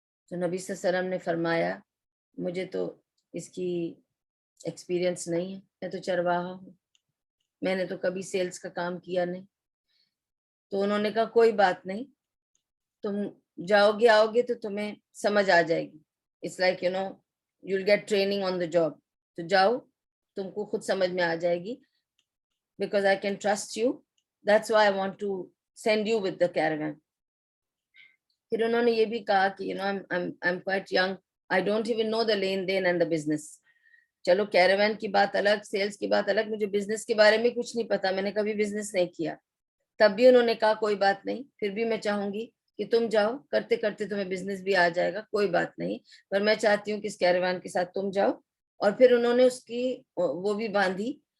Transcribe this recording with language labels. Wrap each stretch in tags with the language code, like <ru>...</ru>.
<ur>تو نبی صلی اللہ علیہ وسلم نے فرمایا مجھے تو اس کی ایکسپیرینس نہیں ہے، میں تو چرواہا ہوں، میں نے تو کبھی سیلز کا کام کیا نہیں. تو انہوں نے کہا کوئی بات نہیں، تم جاؤ گے آؤ گے تو تمہیں سمجھ آ جائے گی.</ur> <en>It's like you'll get training on the job.</en> <ur>تو جاؤ تم کو خود سمجھ میں آ جائے گی.</ur> <en>Because I can trust you, that's why I want to send you with the caravan.</en> <ur>پھر انہوں نے یہ بھی کہا کہ</ur> <en>I'm quite young, I don't even know the lane then and the business.</en> <ur>چلو کیراوین کی بات الگ، سیلز کی بات الگ، مجھے بزنس کے بارے میں کچھ نہیں پتا، میں نے کبھی بزنس نہیں کیا. تب بھی انہوں نے کہا کوئی بات نہیں، پھر بھی میں چاہوں گی کہ تم جاؤ، کرتے کرتے تمہیں بزنس بھی آ جائے گا، کوئی بات نہیں، پر میں چاہتی ہوں کہ اس کیراوان کے ساتھ تم جاؤ. اور پھر انہوں نے اس کی وہ بھی باندھی</ur>